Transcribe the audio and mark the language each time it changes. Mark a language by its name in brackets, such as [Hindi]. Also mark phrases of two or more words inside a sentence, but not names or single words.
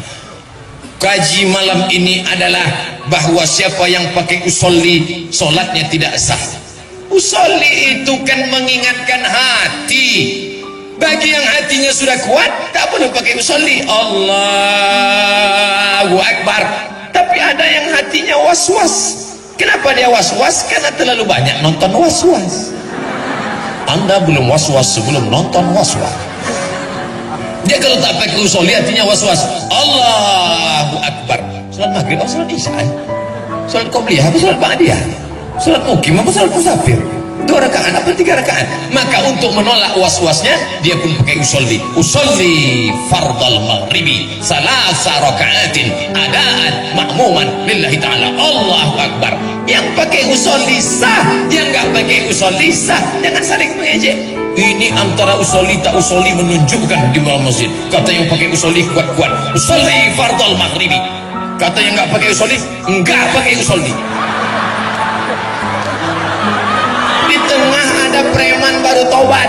[Indonesian] Kaji malam ini adalah bahwa siapa yang pakai usolli, solatnya tidak sah. Usolli itu kan mengingatkan hati. Bagi yang hatinya sudah kuat, tak perlu pakai usolli. [Arabic] Allahu Akbar. [Indonesian] Tapi ada yang hatinya was-was. Kenapa dia was-was? Karena terlalu banyak nonton was-was. Anda belum was-was sebelum nonton was-was. Dia kalau tak pakai usolli hatinya was-was. [Arabic] Allahu Akbar. [Indonesian] Salat maghrib atau salat isya? Salat qobliyah atau salat ba'diyah? Salat mukim atau salat musafir? 2 rakaat apa 3 rakaat? Maka untuk menolak was-wasnya, dia pun pakai usolli. [Arabic] أصلي فرض المغرب ثلاث ركعات أداء مأموما لله تعالى. [Indonesian] Allahu Akbar. Yang pakai usolli sah, yang enggak pakai usolli sah. Jangan saling mengejek. Ini antara usolli tak usolli menunjukkan di dalam masjid. Kata yang pakai usolli kuat-kuat, [Arabic] أصلي فرض المغرب. [Indonesian] Kata yang enggak pakai usolli, enggak pakai usolli. Di tengah ada preman baru tobat.